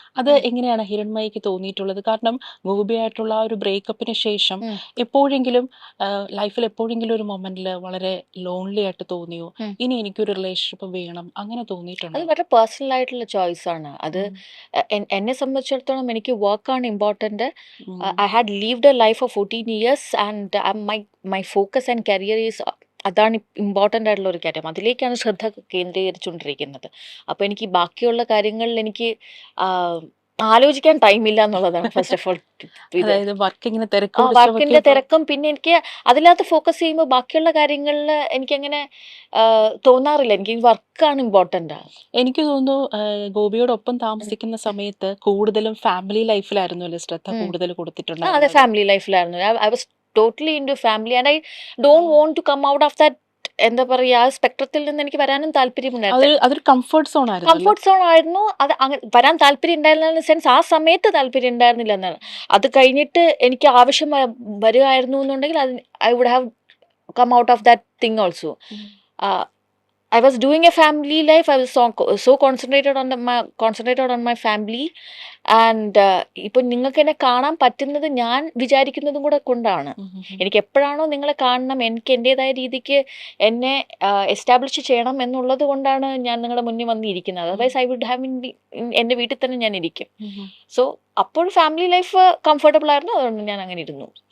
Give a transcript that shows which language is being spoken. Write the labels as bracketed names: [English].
[Malayalam] അത് എങ്ങനെയാണ് ഹിരൺമയിക്ക് തോന്നിയിട്ടുള്ളത്? കാരണം ഗോപിയായിട്ടുള്ള ആ ഒരു ബ്രേക്കപ്പിന് ശേഷം എപ്പോഴെങ്കിലും ലൈഫിൽ എപ്പോഴെങ്കിലും ഒരു മൊമെന്റിൽ വളരെ ലോൺലി ആയിട്ട് തോന്നിയോ, ഇനി എനിക്കൊരു റിലേഷൻഷിപ്പ് വേണം, അങ്ങനെ തോന്നിയിട്ടുണ്ടോ? അത് വളരെ പേഴ്സണൽ ആയിട്ടുള്ള ചോയ്സ് ആണ്. അത് എന്നെ സംബന്ധിച്ചിടത്തോളം എനിക്ക് വർക്കാണ് important. [English] I had lived a life of 14 years and my focus and career is [Malayalam] അതാണ് ഇമ്പോർട്ടൻ്റ് ആയിട്ടുള്ള ഒരു കാര്യം. അതിലേക്കാണ് ശ്രദ്ധ കേന്ദ്രീകരിച്ചുകൊണ്ടിരിക്കുന്നത്. അപ്പോൾ എനിക്ക് ബാക്കിയുള്ള കാര്യങ്ങളിൽ എനിക്ക് ആലോചിക്കാൻ ടൈമില്ല എന്നുള്ളതാണ് [English] First of all. [Malayalam] അതായത് വർക്കിങ്ങിന് വർക്കിന്റെ തിരക്കും പിന്നെ എനിക്ക് അതിനകത്ത് ഫോക്കസ് ചെയ്യുമ്പോൾ ബാക്കിയുള്ള കാര്യങ്ങളിൽ എനിക്കങ്ങനെ തോന്നാറില്ല. എനിക്ക് വർക്കാണ് ഇമ്പോർട്ടൻ്റ്. എനിക്ക് തോന്നുന്നു ഗോപിയോടൊപ്പം താമസിക്കുന്ന സമയത്ത് കൂടുതലും ഫാമിലി ലൈഫിലായിരുന്നു അല്ലേ ശ്രദ്ധ കൂടുതൽ അതെ, കൊടുത്തിട്ടുണ്ടായിരുന്നത്? Family ലൈഫിലായിരുന്നു. [English] I was totally into family and I don't want to come out of that [Malayalam] എന്താ പറയുക ആ സ്പെക്ട്രത്തിൽ നിന്ന് എനിക്ക് വരാനും താല്പര്യമുണ്ടായിരുന്നു. അതൊരു കംഫർട്ട് സോൺ ആയിരുന്നു. കംഫർട്ട് സോൺ ആയിരുന്നു. അത് വരാൻ താല്പര്യം ഉണ്ടായിരുന്ന സെൻസ് ആ സമയത്ത് താല്പര്യം ഉണ്ടായിരുന്നില്ല എന്നാണ്. അത് കഴിഞ്ഞിട്ട് എനിക്ക് ആവശ്യം വരുമായിരുന്നു എന്നുണ്ടെങ്കിൽ [English] I would have come out of that thing also. I was doing a family life. I was so concentrated on my family. [Malayalam] And ഇപ്പം നിങ്ങൾക്ക് എന്നെ കാണാൻ പറ്റുന്നത് ഞാൻ വിചാരിക്കുന്നതും കൂടെ കൊണ്ടാണ്. എനിക്ക് എപ്പോഴാണോ നിങ്ങളെ കാണണം, എനിക്ക് എൻ്റെതായ രീതിക്ക് എന്നെ എസ്റ്റാബ്ലിഷ് ചെയ്യണം എന്നുള്ളത് കൊണ്ടാണ് ഞാൻ നിങ്ങളുടെ മുന്നിൽ വന്നിരിക്കുന്നത്. [English] otherwise I would have [Malayalam] എൻ്റെ വീട്ടിൽ തന്നെ ഞാൻ ഇരിക്കും. സോ അപ്പോൾ ഫാമിലി ലൈഫ് കംഫർട്ടബിൾ ആയിരുന്നു, അതുകൊണ്ട് ഞാൻ അങ്ങനെ ഇരുന്നു.